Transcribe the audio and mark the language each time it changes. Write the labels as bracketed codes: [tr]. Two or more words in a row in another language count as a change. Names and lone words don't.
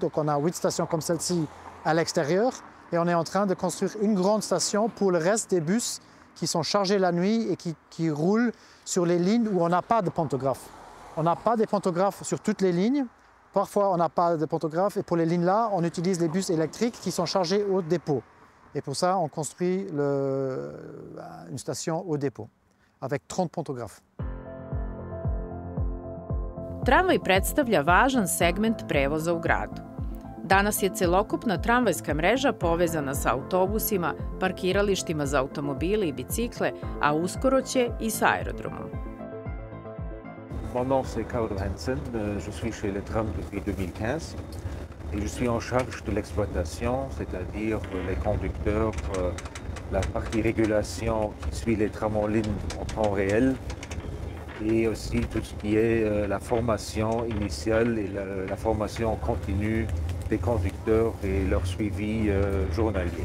[fr] Donc on a 8 stations comme celle-ci à l'extérieur. Et on est en train de construire une grande station pour le reste des bus qui sont chargés la nuit et qui roulent sur les lignes où on n'a pas de pantographe. On n'a pas de pantographe sur toutes les lignes. Parfois, on n'a pas de pantographe. Et pour les lignes-là, on utilise les bus électriques qui sont chargés au dépôt. Et pour ça, on construit une station au dépôt avec 30 pantographes. [sr] Tramvaj predstavlja važan segment prevoza u gradu. Danas je celokupna tramvajska mreža povezana sa autobusima, parkiralištima za automobile i bicikle, a uskoro će i sa aerodromom. [fr] Mon nom c'est Karl Hansen, je suis chez le tram depuis 2015. Et je suis en charge de l'exploitation, c'est-à-dire les conducteurs, la partie régulation qui suit les trams en ligne en temps réel et aussi tout ce qui est la formation initiale et la formation continue des conducteurs et leur suivi journalier.